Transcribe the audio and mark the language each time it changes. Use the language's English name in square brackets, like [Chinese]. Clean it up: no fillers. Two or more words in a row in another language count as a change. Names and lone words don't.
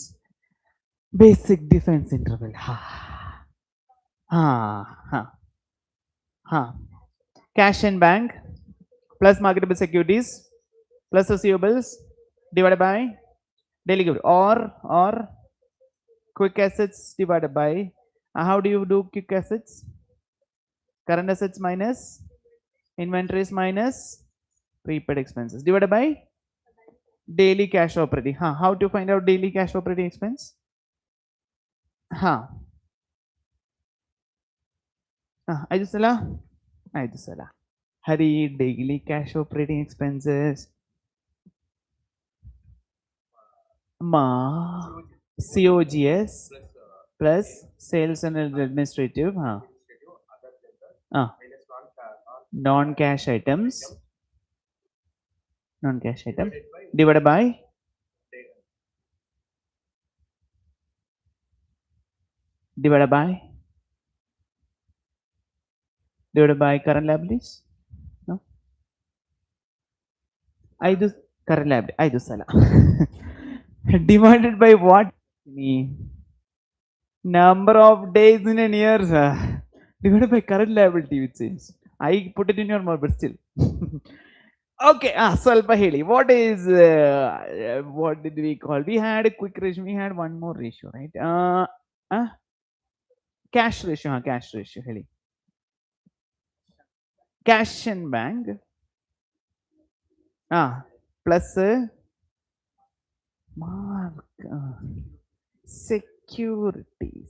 [English] Basic difference interval. Cash and bank plus marketable securities plus receivables divided by daily gift or quick assets divided by how do you do quick assets? Current assets minus inventories minus prepaid expenses divided by daily cash operating. How to find out daily cash operating expense? [Kannada] ಐದು ಸಲ. [English] Hari, daily cash operating expenses. COGS plus sales and administrative. Non-cash items. Non-cash item divided by current liabilities. No. ಐದು current liability [Kannada] ಐದು ಸಲ. [English] Divided by what? Number of days in a year. Divided by current liability, it seems. I put it in your mouth, but still. [Kannada] Okay, ಸ್ವಲ್ಪ ಹೇಳಿ. [English] What is what did we call? We had a quick ratio. We had one more ratio, right? Cash ratio. Cash ratio ಹೇಳಿ. Cash and bank. Plus securities.